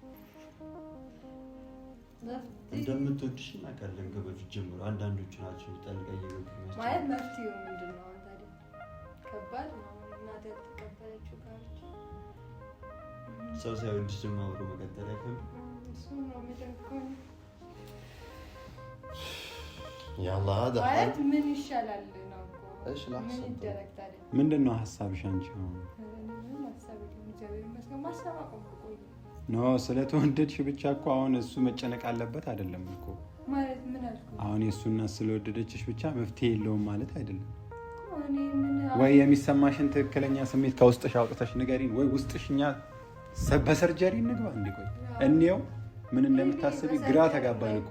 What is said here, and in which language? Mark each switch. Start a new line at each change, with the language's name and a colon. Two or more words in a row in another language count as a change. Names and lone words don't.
Amharic: እንደምትወድሽ እናውቃለን ከበፊት ጀምሮ አንዳንዶቹ ናቸው ጠልቀ እየገቡ ማለት መፍትሄው ምንድነው ታዲያ ከባድ ነው እናቴ ተቀበለችው ካለች ሰው ሳይወድሽ ደግሞ አብሮ መቀጠል አይፈልግም እሱ ነው የሚደንቀው
Arabic: يلا هذا حل من
Amharic: ይሻላል ነው
Arabic: ايش الاحسن
Amharic: ምንድነው ሐሳብሽ አንቺ ኖ ስለተወደድሽ ብቻ እኮ አሁን እሱ መጨነቅ አለበት አይደለም እኮ ማለት ምን አልኩ አሁን የሱና ስለወደደችሽ ብቻ መፍትሄ የለውም ማለት አይደለም ወይ የሚሰማሽን ትክክለኛ ስሜት ከውስጥሽ አውጥተሽ ንገሪን ወይ ውስጥሽኛ በሰርጀሪ እንግባ እንዲቆይ እንየው ምን እንደምታስቢ ግራ ተጋባን እኮ